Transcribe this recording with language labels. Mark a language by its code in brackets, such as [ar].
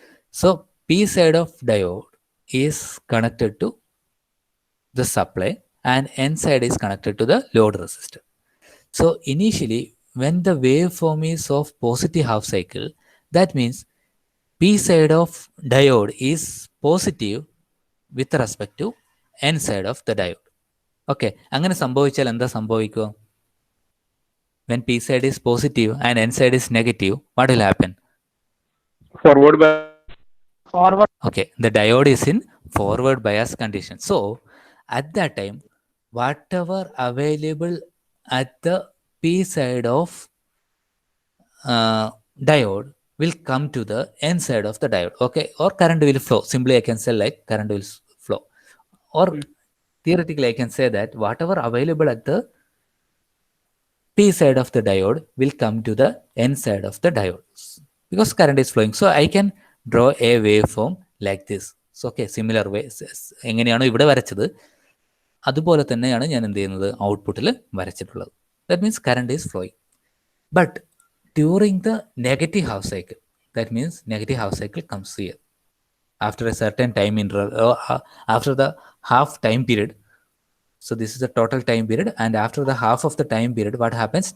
[en] So P side of diode is connected to the supply and N side is connected to the load resistor. So initially when the waveform is of positive half cycle, that means P side of diode is positive with respect to N side of the diode. [ml] Okay, അങ്ങനെ സംഭവിച്ചാൽ എന്താ സംഭവിക്കുക? [en] When P side is positive and N side is negative, what will happen? Forward bias. Okay, the diode is in forward bias condition. So at that time, whatever available at the P side of diode will come to the N side of the diode. Okay, or current will flow. Simply I can say like current will flow. Or theoretically I can say that whatever available at the P side of the diode will come to the N side of the diode because current is flowing. So I can draw a waveform like this. So okay, similar way [ml] എങ്ങനെയാണോ ഇവിടെ വരച്ചത് അതുപോലെ തന്നെയാണ് ഞാൻ എന്ത് ചെയ്യുന്നത് ഔട്ട്പുട്ടിൽ വരച്ചിട്ടുള്ളത്. [en] That means current is flowing. But during the negative half cycle, that means negative half cycle comes here after a certain time interval, after the half time period. So this is the total time period, and after the half of the time period, what happens?